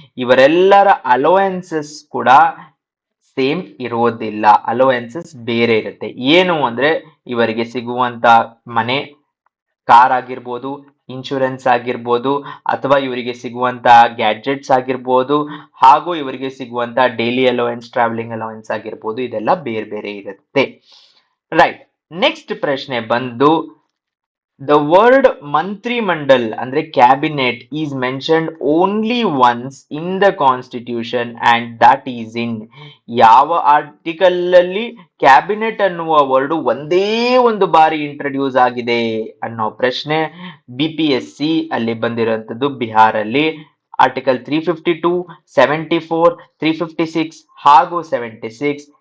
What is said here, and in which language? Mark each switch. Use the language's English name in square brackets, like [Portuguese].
[Kannada] ಇವರೆಲ್ಲರ ಅಲೋವೆನ್ಸಸ್ ಕೂಡ ಸೇಮ್ ಇರೋದಿಲ್ಲ, ಅಲೋವೆನ್ಸಸ್ ಬೇರೆ ಇರುತ್ತೆ. ಏನು ಅಂದ್ರೆ ಇವರಿಗೆ ಸಿಗುವಂತ ಮನೆ, ಕಾರ್ ಆಗಿರ್ಬೋದು, ಇನ್ಶೂರೆನ್ಸ್ ಆಗಿರ್ಬೋದು, ಅಥವಾ ಇವರಿಗೆ ಸಿಗುವಂತ ಗ್ಯಾಡ್ಜೆಟ್ಸ್ ಆಗಿರ್ಬೋದು, ಹಾಗೂ ಇವರಿಗೆ ಸಿಗುವಂತ ಡೈಲಿ ಅಲೋವೆನ್ಸ್, ಟ್ರಾವೆಲಿಂಗ್ ಅಲೋವೆನ್ಸ್ ಆಗಿರ್ಬೋದು, ಇದೆಲ್ಲ ಬೇರೆ ಬೇರೆ ಇರುತ್ತೆ. ರೈಟ್, ನೆಕ್ಸ್ಟ್ ಪ್ರಶ್ನೆ ಬಂದು [English] the word mantri mandal ಅಂದ್ರೆ cabinet is mentioned only once in the constitution and that is in. [Kannada] ಯಾವ ಆರ್ಟಿಕಲ್ ಅಲ್ಲಿ ಕ್ಯಾಬಿನೆಟ್ ಅನ್ನುವ ವರ್ಡ್ ಒಂದೇ ಒಂದು ಬಾರಿ ಇಂಟ್ರೊಡ್ಯೂಸ್ ಆಗಿದೆ ಅನ್ನೋ ಪ್ರಶ್ನೆ BPSC ಅಲ್ಲಿ ಬಂದಿರುವಂತದ್ದು ಬಿಹಾರಲ್ಲಿ ಆರ್ಟಿಕಲ್ 352, 74, 356 ಹಾಗೂ 76.